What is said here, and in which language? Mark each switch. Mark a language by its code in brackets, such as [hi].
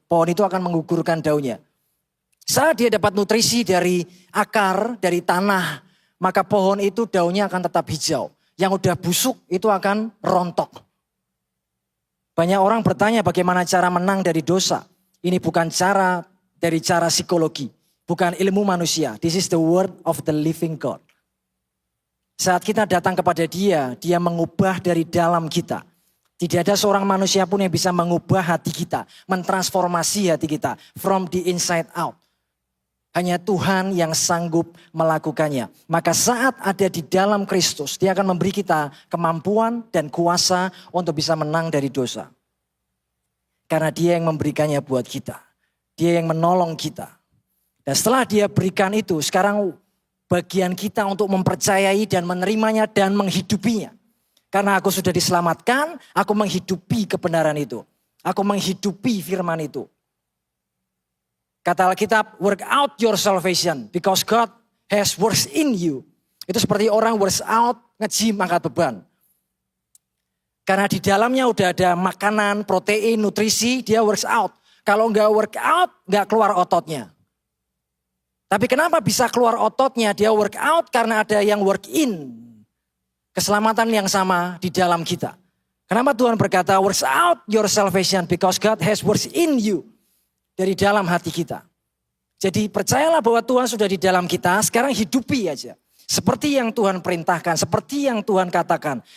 [id] Pohon itu akan menggugurkan daunnya. Saat dia dapat nutrisi dari akar, dari tanah, maka pohon itu daunnya akan tetap hijau. Yang udah busuk itu akan rontok. Banyak orang bertanya bagaimana cara menang dari dosa. Ini bukan cara dari cara psikologi. Bukan ilmu manusia. [en] This is the word of the living God. [id] Saat kita datang kepada dia, dia mengubah dari dalam kita. Tidak ada seorang manusia pun yang bisa mengubah hati kita. Mentransformasi hati kita. [en] From the inside out. [id] Hanya Tuhan yang sanggup melakukannya. Maka saat ada di dalam Kristus, dia akan memberi kita kemampuan dan kuasa untuk bisa menang dari dosa. Karena dia yang memberikannya buat kita. Dia yang menolong kita. Dan setelah dia berikan itu, sekarang bagian kita untuk mempercayai dan menerimanya dan menghidupinya. Karena aku sudah diselamatkan, aku menghidupi kebenaran itu. Aku menghidupi firman itu. Kata Alkitab, [en] work out your salvation because God has works in you. [id] Itu seperti orang [en] works out, [id] nge-gym, angkat beban. Karena di dalamnya udah ada makanan, protein, nutrisi, dia works out. Kalau nggak [en] work out, [id] nggak keluar ototnya. Tapi kenapa bisa keluar ototnya? Dia [en] work out [id] karena ada yang [en] work in. [id] Keselamatan yang sama di dalam kita. Kenapa Tuhan berkata, [en] works out your salvation because God has works in you. [id] Dari dalam hati kita. Jadi percayalah bahwa Tuhan sudah di dalam kita, sekarang hidupi aja. Seperti yang Tuhan perintahkan, seperti yang Tuhan katakan.